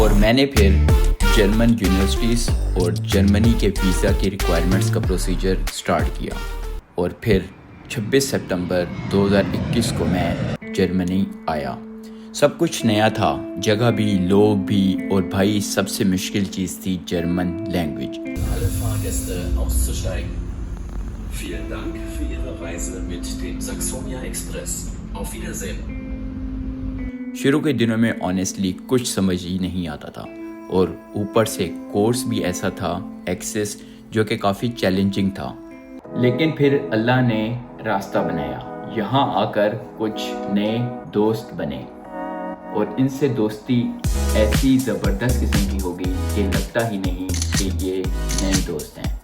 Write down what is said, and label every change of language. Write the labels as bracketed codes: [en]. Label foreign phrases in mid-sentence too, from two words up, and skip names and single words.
[hi] और मैंने फिर जर्मन यूनिवर्सिटीज़ और जर्मनी के वीज़ा की रिक्वायरमेंट्स का प्रोसीजर स्टार्ट किया। और फिर 26 सितंबर 2021 को मैं जर्मनी आया। सब कुछ नया था, जगह भी, लोग भी, और भाई सबसे मुश्किल चीज़ थी जर्मन लैंग्वेज। [de] Vielen Dank für Ihre Reise mit dem Saxonia Express. Auf Wiedersehen. [hi] शुरू के दिनों में ऑनेस्टली कुछ समझ ही नहीं आता था, और ऊपर से कोर्स भी ऐसा था एक्सेस जो कि काफ़ी चैलेंजिंग था। लेकिन फिर अल्लाह ने रास्ता बनाया। यहाँ आकर कुछ नए दोस्त बने और इनसे दोस्ती ऐसी ज़बरदस्त किस्म की हो गई कि लगता ही नहीं कि ये नए दोस्त हैं।